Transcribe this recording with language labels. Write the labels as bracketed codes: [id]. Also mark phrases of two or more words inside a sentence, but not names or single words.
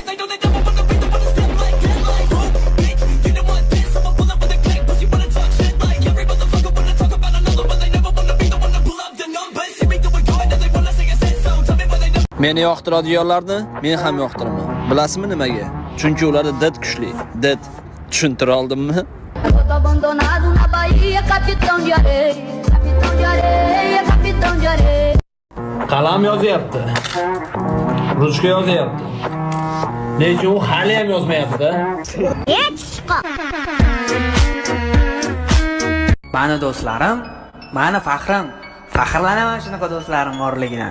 [uz] Meni yoqtiradiganlarni men ham yoqtiraman. Bilasizmi nimaga? Chunki ularda did kuchli. Did tushuntira oldimmi? [pt] Abandonado na Bahia, capitão de areia, capitão de areia, capitão de areia. [uz] Qalam yozyapti. Ruchka yozyapti. Lekin u hali ham yozmayapti. Mani do'stlarim, mani faxrim. Faxrlanaman shunaqa do'stlarim borligidan.